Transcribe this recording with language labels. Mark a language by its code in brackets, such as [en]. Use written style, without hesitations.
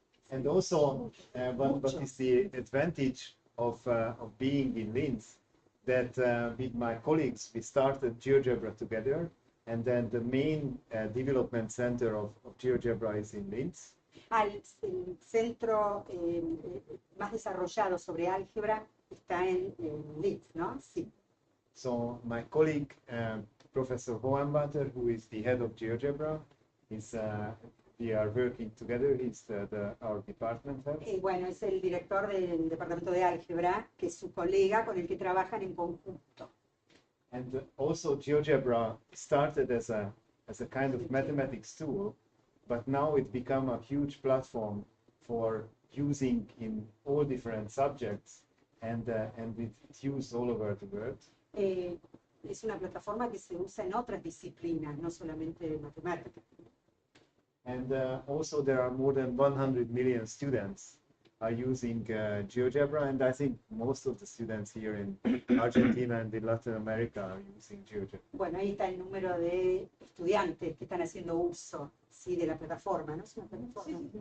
[en] And also, what is the advantage of being in Linz? That with my colleagues, we started GeoGebra together. And then the main development center of GeoGebra is in Linz. [es] El centro más desarrollado sobre álgebra está en Linz, ¿no? Sí. [en] So my colleague, Professor Hohenbacher, who is the head of GeoGebra, we are working together. He's our department head. [es] Bueno, es el director del Departamento de Álgebra, que es su colega con el que trabajan en conjunto. [en] And also GeoGebra started as a kind of mathematics tool, but now it's become a huge platform for using in all different subjects, and it's used all over the world. [es] Es una plataforma que se usa en otras disciplinas, no solamente matemáticas. [en] And also there are more than 100 million students are using GeoGebra, and I think most of the students here in Argentina and in Latin America are using GeoGebra. [es] Bueno, ahí está el número de estudiantes que están haciendo uso, sí, de la plataforma, ¿no? Es una plataforma.